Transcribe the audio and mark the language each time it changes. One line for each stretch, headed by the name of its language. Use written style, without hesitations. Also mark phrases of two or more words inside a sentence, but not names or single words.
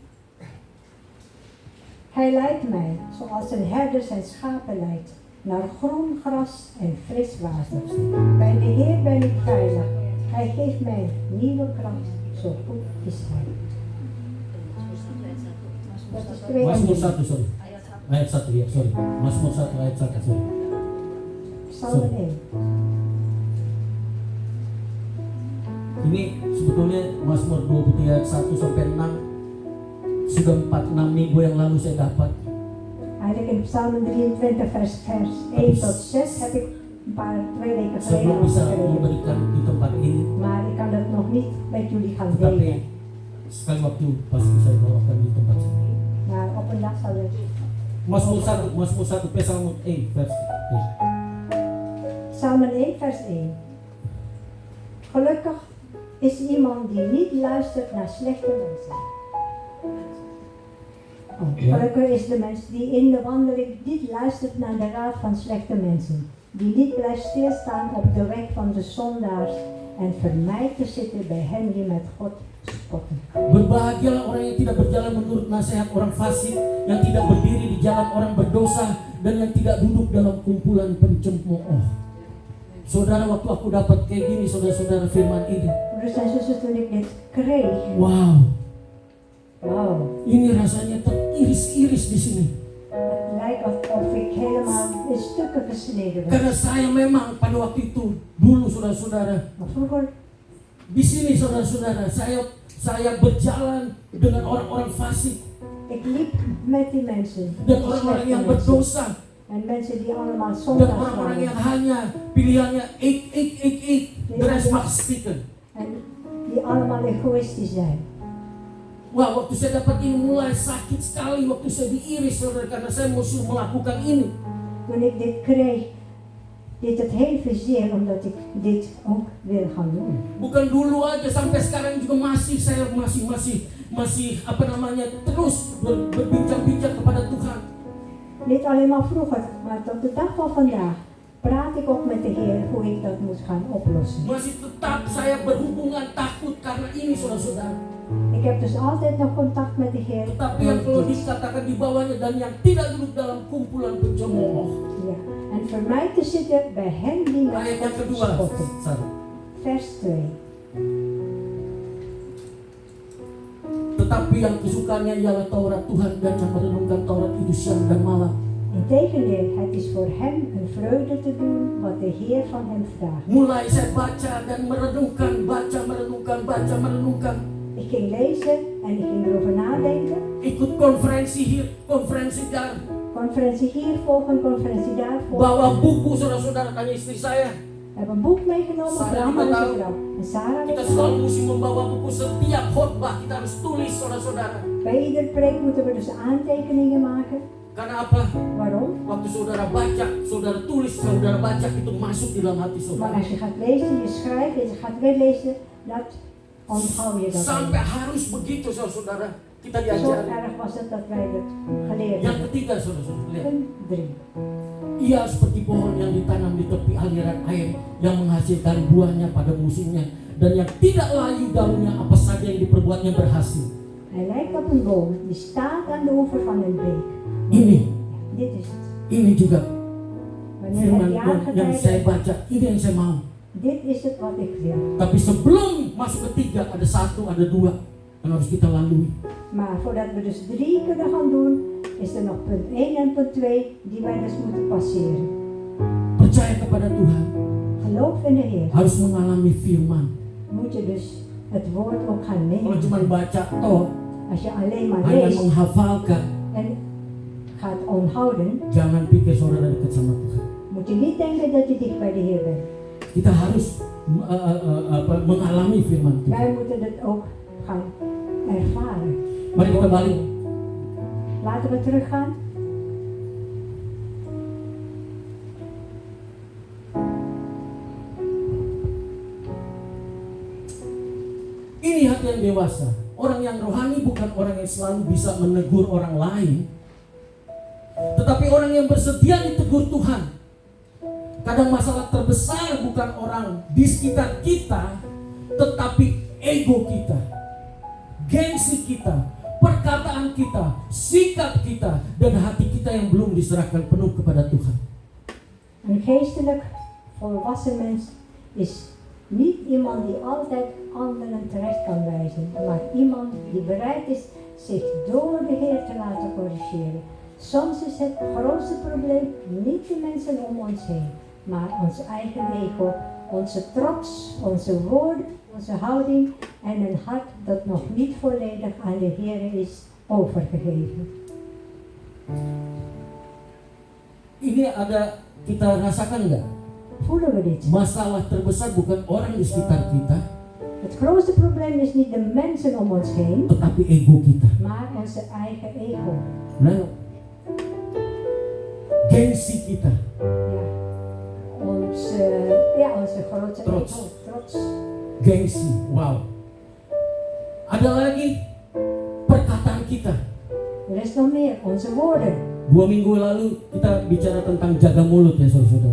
Dutch: Hij leidt mij, zoals een herder zijn schapen leidt, naar groen gras en fris water. Bij de Heer ben ik veilig. Hij geeft mij nieuwe kracht, zo goed is Hij. Dat is 2 en
Indonesian: Mazmur 3. 1, sorry. Ayat 1 ya, sorry. Mazmur 1 ayat 1, sorry.
Dutch: Psalm 1.
Indonesian: Ini sebetulnya Mazmur 23 ayat 1 sampai 6 sudah 4-6 minggu yang lalu saya dapat.
Dutch: Eigenlijk in Psalm 23 vers 1 tot 6 heb ik een paar 2 weken
Indonesian: Saya
Dutch: geleden
Indonesian: belum bisa
Dutch: gekregen.
Indonesian: memberikan di tempat ini,
Dutch: Maar ik kan dat nog niet met jullie gaan
Indonesian: tetapi
Dutch: delen.
Indonesian: sekali waktu pasti saya bawakan di tempat sini.
Dutch: Maar op een dag zal het. Mazmur 1 Psalm 1 vers 1. Psalm 1 vers 1. Gelukkig is iemand die niet luistert naar slechte mensen. Ja. Gelukkig is de mens die in de wandeling niet luistert naar de raad van slechte mensen. Die niet blijft stilstaan op de weg van de zondaars en vermijdt te zitten bij hen die met God spotten.
Indonesian: Berbahagialah orang yang tidak berjalan menurut nasihat orang fasik, yang tidak berdiri di jalan orang berdosa, dan yang tidak duduk dalam kumpulan pencemooh. Saudara, waktu aku dapat kayak gini, saudara-saudara, firman ini,
Dutch: Broeders en zusters, toen ik dit kreeg, wow, wauw,
Indonesian: ini rasanya teriris-iris di sini.
Dutch: het lijkt alsof ik helemaal in stukken gesneden werd.
Indonesian: Karena saya memang pada waktu itu, dulu saudara-saudara,
Dutch: Maar vroeger,
Indonesian: di sini saudara-saudara, saya berjalan dengan orang-orang fasik
Dutch: ik liep met die mensen,
Indonesian: dan
Dutch: die
Indonesian: orang-orang
Dutch: slechte
Indonesian: yang
Dutch: mensen.
Indonesian: berdosa.
Dutch: En mensen die allemaal
Indonesian: Dan
Dutch: zondags
Indonesian: orang-orang yang
Dutch: waren.
Indonesian: hanya pilihannya
Dutch: ik, de rest mag stikken. En die allemaal egoïstisch zijn.
Indonesian: Wah, waktu saya dapat ini mulai sakit sekali waktu saya diiris, saudara, karena saya mesti melakukan ini.
Dutch: Toen ik dit kreeg, deed het heel veel zeer omdat ik dit ook wil gaan doen.
Indonesian: Bukan dulu aja, sampai sekarang juga saya masih apa namanya, terus berbincang-bincang kepada Tuhan.
Dutch: Niet alleen maar vroeger, maar tot de dag van vandaag praat ik ook met de Heer hoe ik dat moet gaan oplossen.
Indonesian: Masih tetap saya berhubungan takut karena ini, saudara-saudara.
Dutch: Ik heb dus altijd nog contact met de Heer.
Indonesian: Tetapi yang perlu dikatakan di bawahnya, dan yang tidak duduk dalam kumpulan pencemooh.
Dutch: Ja. En vermijd te zitten bij hen die met
Indonesian: Ayat yang
Dutch: God
Indonesian: kedua,
Dutch: spotten. Sarah. Vers 2.
Indonesian: Tetapi yang kesukaannya ialah Taurat Tuhan, dan yang merenungkan Taurat itu siang dan malam.
Dutch: Integendeel, het is voor hem een vreugde te doen wat de Heer van hem vraagt.
Indonesian: Mulai saya baca dan merenungkan, merenungkan.
Dutch: Ik ging lezen en ik ging erover nadenken.
Indonesian: Ikut konferensi hier, konferensi daar.
Dutch: Conferentie hier volgen, conferentie daar volgen.
Indonesian: Bawa buku, saudara-saudara, tanya istri saya.
Dutch: We hebben een boek meegenomen, Sarah voor allemaal
Indonesian: juga
Dutch: en
Indonesian: tahu.
Dutch: vrouw. En Sarah
Indonesian: Kita
Dutch: weet
Indonesian: selalu
Dutch: het.
Indonesian: mesti membawa buku setiap khotbah, kita harus tulis, saudara-saudara.
Dutch: Bij ieder preek moeten we dus aantekeningen maken.
Indonesian: Karena apa?
Dutch: Waarom?
Indonesian: Waktu saudara baca, saudara tulis, saudara baca, itu masuk di dalam hati
Dutch: Maar
Indonesian: saudara.
Dutch: als je gaat lezen, je schrijft en je gaat weer lezen, dat onthoud je dat.
Indonesian: Sampai harus begitu, saudara-saudara. Kita
Dutch: Zo
Indonesian: diajari.
Dutch: erg was het dat wij het geleerd
Indonesian: Yang
Dutch: hebben.
Indonesian: ketiga, saudara-saudara, lihat.
Dutch: Punt 3.
Indonesian: Ia seperti pohon yang ditanam di tepi aliran air, yang menghasilkan buahnya pada musimnya, dan yang tidak layu daunnya, apa saja yang diperbuatnya berhasil.
Dutch: Hij lijkt op een boom die staat aan de oever van een beek.
Indonesian: Ini,
Dutch: Dit is het.
Indonesian: ini juga
Dutch: Wanneer
Indonesian: firman
Dutch: het
Indonesian: Tuhan yang saya
Dutch: jaargetijde,
Indonesian: baca, ini yang saya mau.
Dutch: dit is het wat ik wil.
Indonesian: Tapi sebelum masuk ke 3, ada 1, ada 2 yang harus kita lalui.
Dutch: Maar voordat we dus 3 kunnen gaan doen, is er nog punt 1 en punt 2 die wij dus moeten passeren.
Indonesian: Percaya kepada Tuhan,
Dutch: Geloof in de Heer.
Indonesian: harus mengalami firman.
Dutch: Moet je dus het woord ook gaan
Indonesian: Kalau
Dutch: nemen.
Indonesian: cuma baca toh,
Dutch: En Als je alleen maar
Indonesian: hanya
Dutch: leest
Indonesian: menghafalkan,
Dutch: en gaat onthouden,
Indonesian: jangan pikir saudara dekat sama Tuhan.
Dutch: moet je niet denken dat je dicht bij de Heer bent.
Indonesian: Kita harus mengalami firman Tuhan.
Dutch: Wij moeten het ook gaan ervaren.
Indonesian: Mari kita balik. Laten we teruggaan. Ini hati yang dewasa. Orang yang rohani bukan orang yang selalu bisa menegur orang lain, tetapi orang yang bersedia ditegur Tuhan. Kadang masalah terbesar bukan orang di sekitar kita, tetapi ego kita, gengsi kita, perkataan kita, sikap kita, dan hati kita yang belum diserahkan penuh kepada Tuhan.
Dutch: Een geestelijk volwassen mens is niet iemand die altijd anderen terecht kan wijzen, maar iemand die bereid is zich door de Heer te laten corrigeren. Soms is het grootste probleem niet de mensen om ons heen, maar ons eigen ego, onze trots, onze woorden, onze houding en een hart dat nog niet volledig aan de Heer is overgegeven.
Indonesian: Ini ada, kita rasakan nggak?
Dutch: Voelen we dit?
Indonesian: Masalah terbesar bukan orang di sekitar kita,
Dutch: Het grootste probleem is niet de mensen om ons heen,
Indonesian: tetapi ego kita.
Dutch: maar onze eigen ego.
Indonesian: Nah, gengsi kita,
Dutch: Onze grootste Trots. ego. Trots.
Indonesian: gengsi, wow. Ada lagi perkataan kita.
Dutch: Er is nog meer, onze woorden.
Indonesian: 2 minggu lalu kita bicara tentang jaga mulut ya saudara-saudara.